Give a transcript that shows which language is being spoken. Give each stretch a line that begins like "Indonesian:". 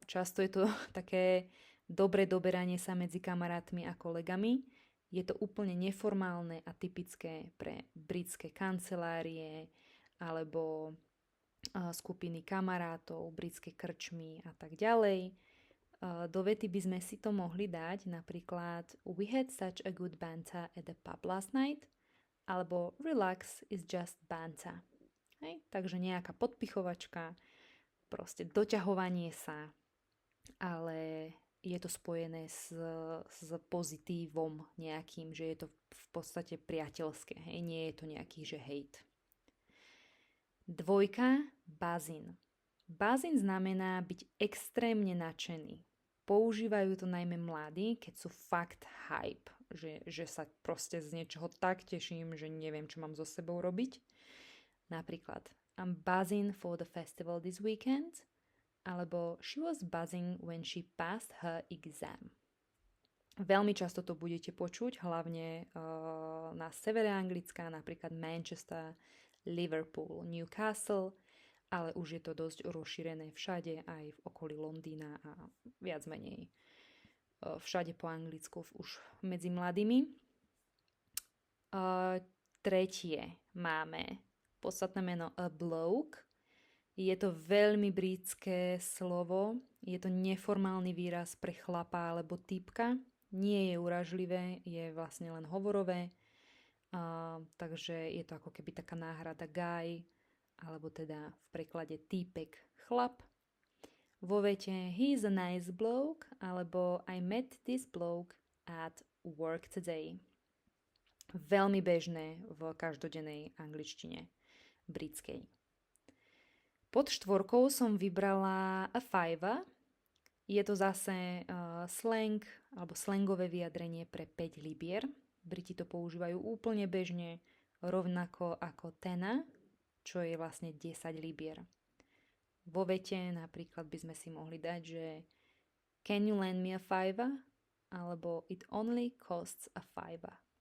Slovak: Často je to také dobré doberanie sa medzi kamarátmi a kolegami. Je to úplne neformálne a typické pre britské kancelárie alebo skupiny kamarátov, britské krčmy a tak ďalej. Do vety by sme si to mohli dať napríklad
English: We had such a good banter at the pub last night
Slovak: alebo
English: Relax is just banter.
Slovak: Hej? Takže nejaká podpichovačka, proste doťahovanie sa, ale je to spojené s pozitívom nejakým, že je to v podstate priateľské. Hej? Nie je to nejaký, že hate. Dvojka, buzzing. Buzzing znamená byť extrémne nadšený. Používajú to najmä mladí, keď sú fakt hype, že sa proste z niečoho tak teším, že neviem, čo mám so sebou robiť. Napríklad,
English: I'm buzzing for the festival this weekend,
Slovak: alebo
English: she was buzzing when she passed her exam.
Slovak: Veľmi často to budete počuť, hlavne na severe Anglicka, napríklad Manchester, Liverpool, Newcastle, ale už je to dosť rozšírené všade, aj v okolí Londýna a viac menej všade po Anglicku, už medzi mladými. Tretie máme podstatné meno a bloke. Je to veľmi britské slovo, je to neformálny výraz pre chlapa alebo typka. Nie je uražlivé, je vlastne len hovorové. Takže je to ako keby taká náhrada guy, alebo teda v preklade týpek chlap. Vo vete
English: he is a nice bloke,
Slovak: alebo
English: I met this bloke at work today.
Slovak: Veľmi bežné v každodennej angličtine britskej. Pod štvorkou som vybrala a fiver. Je to zase slang alebo slangové vyjadrenie pre 5 libier. Briti to používajú úplne bežne, rovnako ako tena, čo je vlastne 10 libier. Vo vete napríklad by sme si mohli dať, že
English: can you lend me a fiver?
Slovak: Alebo
English: it only costs a fiver.